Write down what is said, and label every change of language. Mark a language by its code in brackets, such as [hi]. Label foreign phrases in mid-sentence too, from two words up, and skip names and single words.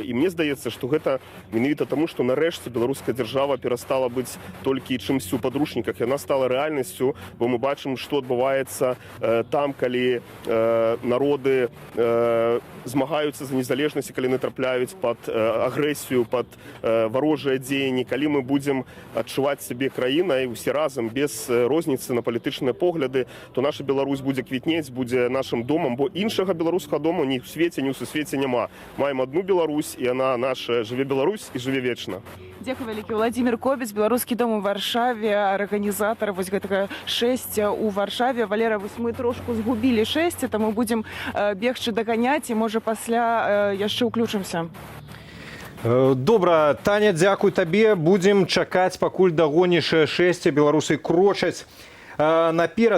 [uk] І мені здається, що це менавіта тому, що нарешті білоруська держава перестала бути тільки чимось у подручниках, і вона стала реальністю, бо ми бачимо, що відбувається там, коли народи змагаються за незалежність, коли не трапляють під агресію, під ворожі дії, коли ми будемо відчувати себе країною всі разом, без розниці на політичні погляди, то наша Білорусь буде квітнети, буде нашим домом, бо іншого білоруського дому ні в світі, ні у всесвіті нема. Маємо одну Білорусь, і вона наша. Живе Білорусь і живе вічно. Дякую велике. [be] Владимир Кобец, беларускі дом у Варшаве, арганізатар вось гэтага шэсця у Варшаве. Валера, вось мы трошку згубілі шэсце, таму будзем бегчы даганяць і можа пасля яшчэ ўключымся. Добра, Таня, дзякуй табе. Будзем чакаць, пакуль дагоніш шэсце. Беларусы крочаць наперад.